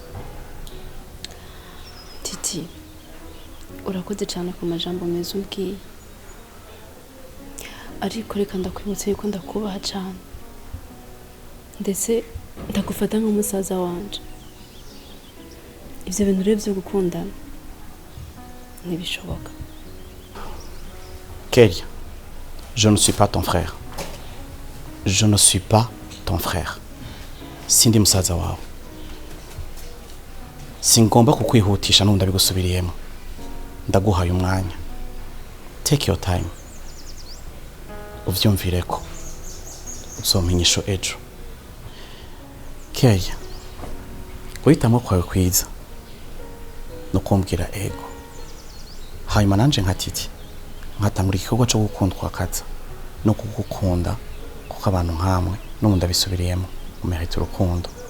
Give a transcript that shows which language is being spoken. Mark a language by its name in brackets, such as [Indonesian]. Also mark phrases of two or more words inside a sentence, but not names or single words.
[Rundi] Titi urakoze cyane ku majambo meza umbwiye ariko reka ndakwibutse yuko ndakubaha cyane ndetse ndagufata nk'umusaza wanje ivyo bintu rero byo gukundana ntibishoboka. Keri, [French] je ne suis pas ton frère. Je ne suis pas ton frère. [Rundi] Sindi musaza wawe. Singomba kukwihutisha n'undi abigusubiriyemo. Ndaguhaye umwanya. [English] Take your time. [Rundi] Uvyumvireko. Uzomenyesho ejo. Keri, guhitamo kwawe kwiza no kumbwira ego. Hanyuma nanje nka Titi nkatangura igikorwa cyo gukundwa kaza no kugukunda kuko abantu nkamwe n'ubundi abisubiriyemo umerita urukundo.